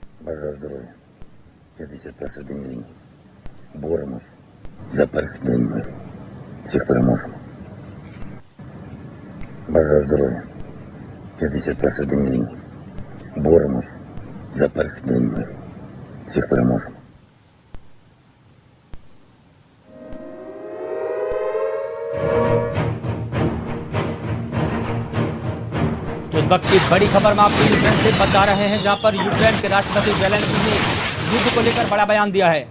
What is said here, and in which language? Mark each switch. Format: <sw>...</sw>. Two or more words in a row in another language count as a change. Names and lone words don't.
<uk>Бажаю здоров'я, 51 день війни. Боремось за перший день миру. Всіх переможемо. Бажаю здоров'я, 51 день війни. Боремось за перший день миру. Всіх переможемо.</uk> <hi>तो इस वक्त की बड़ी खबर में आपको यूक्रेन से बता रहे हैं, जहां पर यूक्रेन के राष्ट्रपति जेलेंस्की ने युद्ध को लेकर बड़ा बयान दिया है।</hi>